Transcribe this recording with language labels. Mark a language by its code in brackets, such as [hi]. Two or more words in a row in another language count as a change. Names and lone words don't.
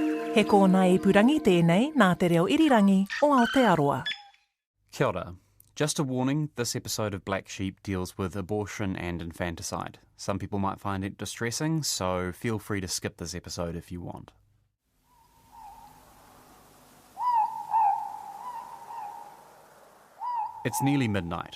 [mi] He kōna ipurangi tēnei nā te reo irirangi o Aotearoa. Kia ora. [en] Just a warning, this episode of Black Sheep deals with abortion and infanticide. Some people might find it distressing, so feel free to skip this episode if you want. It's nearly midnight.